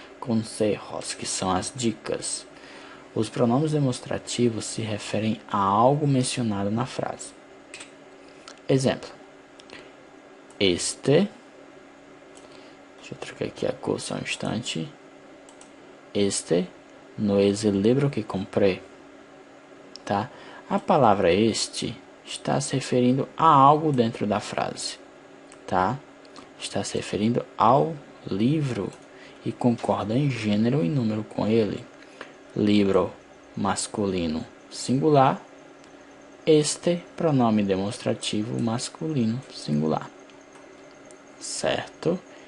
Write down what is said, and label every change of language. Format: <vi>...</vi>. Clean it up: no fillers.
<pt>Consejos, que são as dicas. Os pronomes demonstrativos se referem a algo mencionado na frase. Exemplo: este Deixa eu trocar aqui a cor só um instante.</pt> <es>Este no es el libro que comprei.</es> <pt>Tá? A palavra este está se referindo a algo dentro da frase. Tá? Está se referindo ao livro e concorda em gênero e número com ele. Livro masculino singular. Este pronome demonstrativo masculino singular. Certo?</pt>